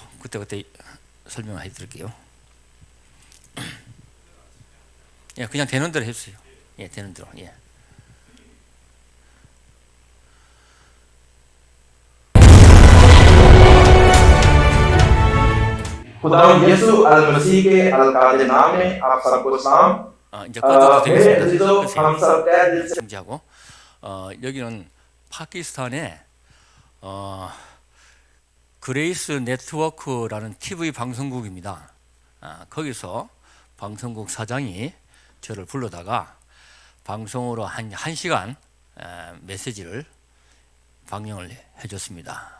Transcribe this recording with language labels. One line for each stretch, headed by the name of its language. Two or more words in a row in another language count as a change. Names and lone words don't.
Korean: 그때 설명해 드릴게요. 그냥 되는 대로 해주세요. 되는 대로.
Urdu: خداوند یسوع المسیح کے القاد نام میں آپ سب کو سلام.
Korean: 이제 꺼져도
Urdu: میرے
Korean: 되겠습니다.
Urdu: عزیزو ہم سب تہہ دل سے
Korean: 중지하고 여기는 파키스탄의 그레이스 네트워크라는 TV 방송국입니다. 거기서 방송국 사장이 저를 불러다가 방송으로 한 1시간 메시지를 방영을 해줬습니다.